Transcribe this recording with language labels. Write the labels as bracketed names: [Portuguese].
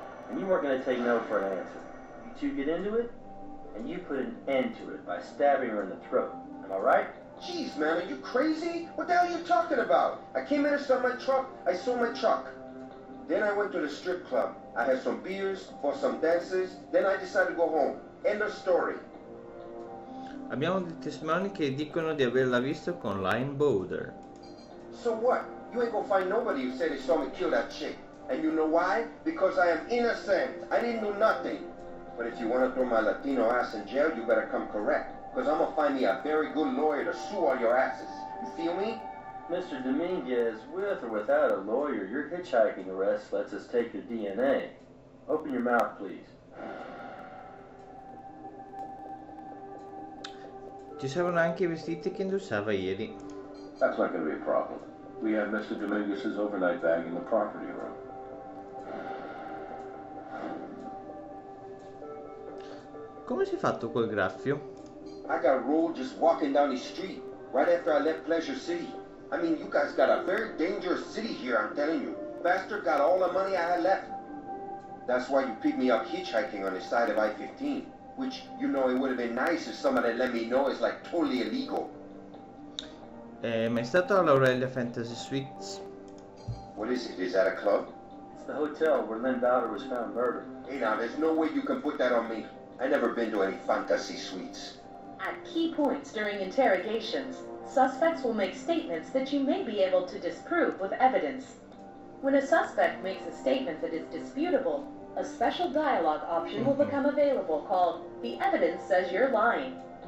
[English] And you weren't going to take no for an answer. You two get into it, and you put an end to it by stabbing her in the throat. Am I right? Jeez, man, are you crazy? What the hell are you talking about? I came in to sell my truck. I sold my truck. Then I went to the strip club. I had some beers, bought some dances. Then I decided to go home. End of story. [Italian] Abbiamo dei testimoni che dicono di averla visto con là in Boulder. [English] So what? You ain't gonna find nobody who said they saw me kill that chick. And you know why? Because I am innocent. I didn't do nothing. But if you want to throw my Latino ass in jail, you better come correct. Because I'm going to find me a very good lawyer to sue all your asses. You feel me? Mr. Dominguez, with or without a lawyer, your hitchhiking arrest lets us take your DNA. Open your mouth, please. [Italian] Ci servono anche i vestiti che indossava ieri. [English] That's not going to be a problem. We have Mr. Dominguez's overnight bag in the property room. [Italian] Come si è fatto quel graffio? [English] I got rolled just walking down the street right after I left Pleasure City. I mean, you guys got a very dangerous city here, I'm telling you. Bastard got all the money I had left. That's why you picked me up hitchhiking on the side of I-15. Which, you know, it would have been nice if somebody let me know it's like totally illegal. [Italian] Ma è stato all'Aurelia Fantasy Suites? [English] What is it? Is that a club? It's the hotel where Lynn Bowder was found murdered. Hey now, there's no way you can put that on me. I never been to any fantasy suites. At key points during interrogations, suspects will make statements that you may be able to disprove with evidence. When a suspect makes a statement that is disputable, a special dialogue option will become available called "The Evidence Says You're Lying."